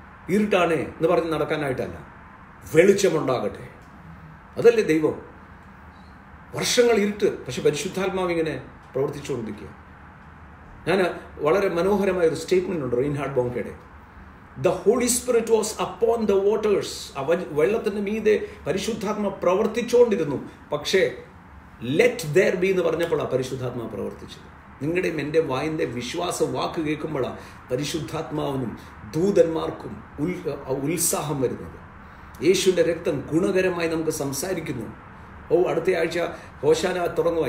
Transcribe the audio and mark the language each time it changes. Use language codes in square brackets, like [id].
[ml] ഇരുട്ടാണ് എന്ന് പറഞ്ഞ് നടക്കാനായിട്ടല്ല. വെളിച്ചമുണ്ടാകട്ടെ. അതല്ലേ ദൈവം. വർഷങ്ങൾ ഇരുട്ട്, പക്ഷെ പരിശുദ്ധാത്മാവ് ഇങ്ങനെ പ്രവർത്തിച്ചുകൊണ്ടിരിക്കുക. ഞാൻ വളരെ മനോഹരമായ ഒരു സ്റ്റേറ്റ്മെന്റ് ഉണ്ട് Reinhardt ബോങ്കയുടെ. [en] The Holy Spirit was upon the waters. [ml] വെള്ളത്തിന് മീതെ പരിശുദ്ധാത്മ പ്രവർത്തിച്ചുകൊണ്ടിരുന്നു. പക്ഷേ [en] let there be [ml] എന്ന് പറഞ്ഞപ്പോഴാണ് പരിശുദ്ധാത്മ പ്രവർത്തിച്ചത്. നിങ്ങളുടെയും എൻ്റെ വായിൻ്റെ വിശ്വാസ വാക്ക് കേൾക്കുമ്പോഴാണ് പരിശുദ്ധാത്മാവിനും ദൂതന്മാർക്കും ഉത്സാഹം വരുന്നത്. യേശുവിൻ്റെ രക്തം ഗുണകരമായി നമുക്ക് സംസാരിക്കുന്നു. അടുത്ത ആഴ്ച ഹോശാന തുടങ്ങുക.